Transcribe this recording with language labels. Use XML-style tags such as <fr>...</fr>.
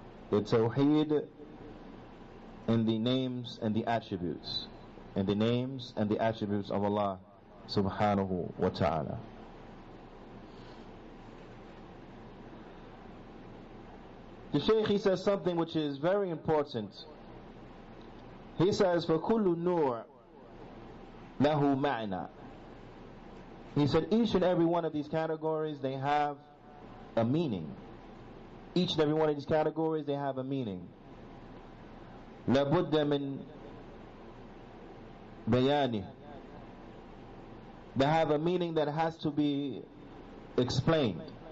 <en>The Tawheed in the names and the attributes. In the names and the attributes of Allah subhanahu wa ta'ala. The Shaykh, he says something which is very important. He says,</en> <ar>فَكُلُّ نُوعٍ لَهُ مَعْنَى.</ar> <en>He said each and every one of these categories, they have a meaning. Each and every one of these categories, they have a meaning.</en> <ar>لَبُدَّ مِنْ بَيَانِهِ.</ar> <en>They have a meaning that has to be explained.</en>